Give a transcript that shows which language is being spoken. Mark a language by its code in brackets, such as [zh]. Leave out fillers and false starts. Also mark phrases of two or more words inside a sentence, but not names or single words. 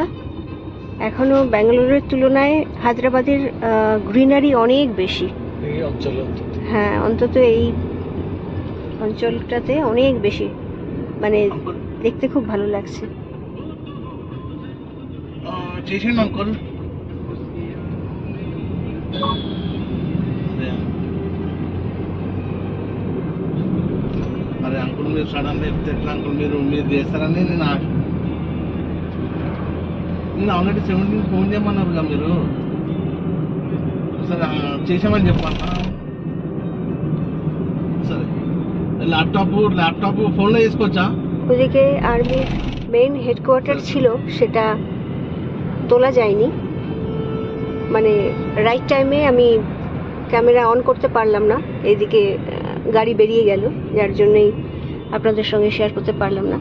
[bn] এখনো ব্যাঙ্গালোরের তুলনায় হায়দ্রাবাদের গ্রিনারি অনেক বেশি। এই অঞ্চলে হ্যাঁ, অন্তত এই অঞ্চলটাতে অনেক বেশি, মানে দেখতে খুব ভালো লাগছে। [te] చేసిండు అంకుల్ అరే అంకుల్ మీరు సడన్ చెప్తే ఎట్లా అంకుల్ మీరు చేస్తారని నేను ఆల్రెడీ 17 ఫోన్ చేయమన్నారు కదా మీరు. సరే చేసామని చెప్పన్నా. సరే ল্যাপটপ ফোনలో చేసుకోవచ్చా? [bn] ওদিকে আর্মির [en] main headquarter [bn] ছিল, সেটা তোলা যায়নি, মানে [en] right time [bn] আমি [en] camera on [bn] করতে পারলাম না। এইদিকে গাড়ি বেরিয়ে গেল, যার জন্যই আপনাদের সঙ্গে শেয়ার করতে পারলাম না।